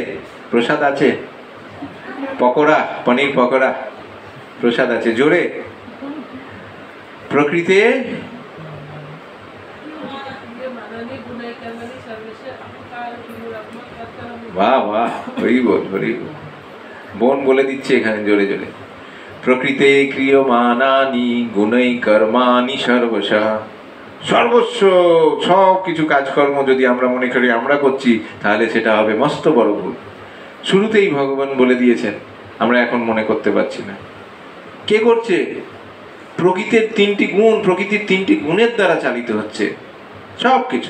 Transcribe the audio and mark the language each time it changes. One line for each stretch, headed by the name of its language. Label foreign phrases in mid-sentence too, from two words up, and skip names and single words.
Bangla: প্রসাদ আছে, পকোড়া, পনির পকোড়া প্রসাদ আছে, জোরে। প্রকৃতি বাহ বাহ, হরি বল হরি বল। বোন বলে দিচ্ছে এখানে জোরে জোরে,
Sanskrit: প্রকৃতে ক্রিয়মানানি গুণৈ কর্মাণি সর্বশঃ।
Bangla: সর্বস্ব সব কিছু কাজকর্ম যদি আমরা মনে করি আমরা করছি, তাহলে সেটা হবে মস্ত বড় ভুল। শুরুতেই ভগবান বলে দিয়েছেন, আমরা এখন মনে করতে পারছি না। কে করছে? প্রকৃতির তিনটি গুণ, প্রকৃতির তিনটি গুণের দ্বারা চালিত হচ্ছে সব কিছু।